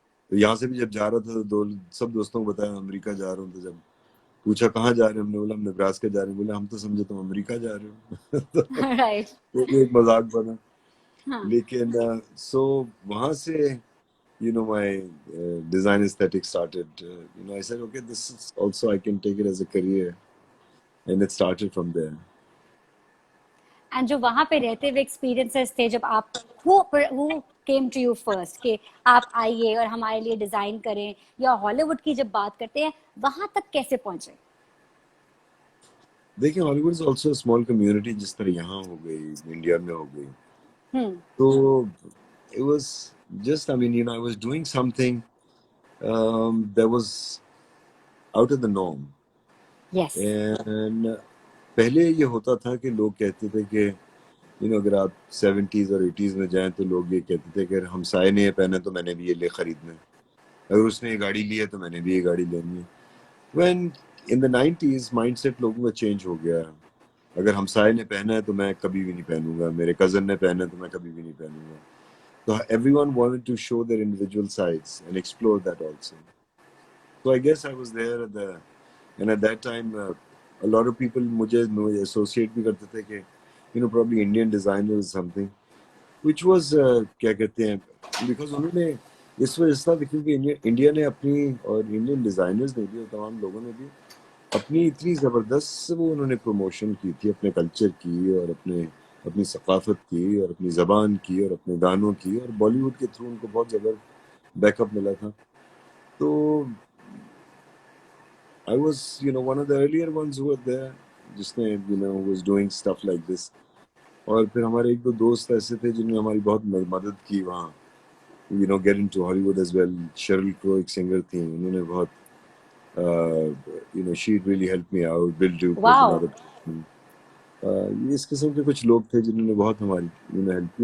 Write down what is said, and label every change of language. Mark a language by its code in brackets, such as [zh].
[ur] تو یہاں سے بھی جب جا رہا تھا تو سب دوستوں کو بتایا امریکہ جا رہا ہوں. تو جب پوچھا کہاں جا رہے ہیں, ہم نے بولا ہم نیبراسکا جا رہے ہیں. بولے ہم تو سمجھے تم امریکہ جا رہے ہو. [en] Right. [ur] تو یہ ایک مذاق بنا. ہاں. لیکن سو وہاں سے [en] my design aesthetic started. I said okay, this is also I can take it as a career, and it started from there. [ur] And جو وہاں پہ رہتے ہوئے ایکسپیرینسز تھے, جب آپ [en] who came to you first [ur] کہ آپ آئیے اور ہمارے لیے ڈیزائن کریں, یا ہالی ووڈ کی جب بات کرتے ہیں وہاں تک کیسے پہنچے؟ دیکھیں ہالی would is also small community, جس طرح یہاں ہو گئی انڈیا میں ہو گئی. [en] تو it was just I mean I was doing something that was out of the norm. Yes. [ur] And پہلے یہ ہوتا تھا کہ لوگ کہتے تھے کہ اگر آپ 70s اور 80s میں جائیں تو لوگ یہ کہتے تھے کہ اگر ہمسائے نے یہ پہنا تو میں نے بھی یہ لے خریدنا ہے, اگر اس نے یہ گاڑی لی ہے تو میں نے بھی یہ گاڑی لینی ہے. [en] When in the 90s [ur] mind set لوگوں کا چینج ہو گیا. اگر ہمسائے نے پہنا ہے تو میں کبھی بھی نہیں پہنوں گا, میرے کزن نے پہنا ہے تو میں کبھی بھی نہیں پہنوں گا. [en] تو everyone wanted to show their individual sides and explore that also. So I guess I was there and at that time a lot of people [ur] مجھے associate بھی کرتے تھے کہ [en] probably Indian designer is something which was [ur] کیا کہتے ہیں, because انہوں نے اس وجہ سے, کیونکہ انڈیا نے اپنی اور انڈین ڈیزائنرز نے بھی اور تمام لوگوں نے بھی اپنی اتنی زبردست وہ انہوں نے پروموشن کی تھی اپنے کلچر کی اور اپنی ثقافت کی اور اپنی زبان کی اور اپنے گانوں کی, اور بالی ووڈ کے تھرو ان کو بہت زبردست بیک اپ ملا تھا. [en] تو I was one of the earlier ones who were there, [ur] جس نے [en] was doing stuff like this. [ur] اور پھر ہمارے ایک دو دوست ایسے تھے جنہوں نے ہماری بہت مدد کی وہاں [en] get into Hollywood as well. [ur] شرل کرو ایک سنگر تھیں, انہوں نے بہت [en] she really helped me out. Bill Duke was wow. another person. [ur] یہ اس قسم کے کچھ لوگ تھے جنہوں نے بہت ہماری ہیلپ کی.